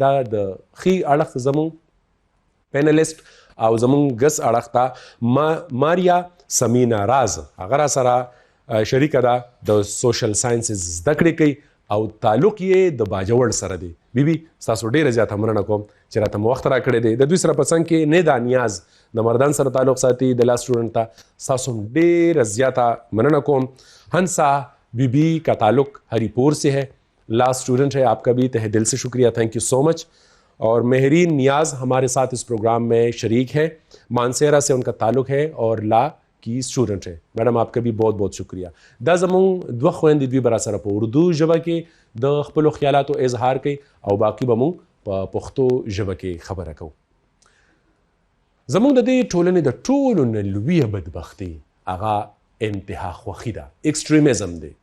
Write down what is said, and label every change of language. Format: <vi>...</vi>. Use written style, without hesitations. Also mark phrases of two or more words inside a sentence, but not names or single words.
<ps>دا د ښي اړخ زموږ پینلیسټ او زموږ ګس اړخ ته ماریا سمینا راز هغه را سره شریکه ده، د</ps> <en>social sciences</en> <ps>زده کړې کوي او تعلق یې د باجوړ سره دی. بیبي ستاسو ډیره زیاته مننه کوم چې راته مو وخت راکړی دی. د دوی سره په څنګ کې ندا نیاز د مردان سره تعلق ساتي د</ps> <en>law student</en> <ps>ته ستاسو هم ډیره زیاته مننه کوم.</ps> <ur>ہنسا بیبی کا تعلق ہریپور سے ہے،</ur> <en>law student</en> <ur>ہے، آپ کا بھی تہ دل سے شکریہ،</ur> <en>thank you so much.</en> <ur>اور مہرین نیاز ہمارے ساتھ اس پروگرام میں شریک ہیں، مانسیرا سے ان کا تعلق ہے اور لا کی اسٹوڈنٹ ہے. میڈم آپ کا بھی بہت بہت شکریہ.</ur> <ps>دا زمونږ دوه خویندې دوی به را سره په اردو ژبه کې د خپلو خیالاتو اظهار کوي او باقي به مونږ په پښتو ژبه کې خبره کوو. زمونږ د دې ټولنې د ټولو نه لویه بدبختي هغه انتها خوښي ده، ایکسټریمزم دی.</ps>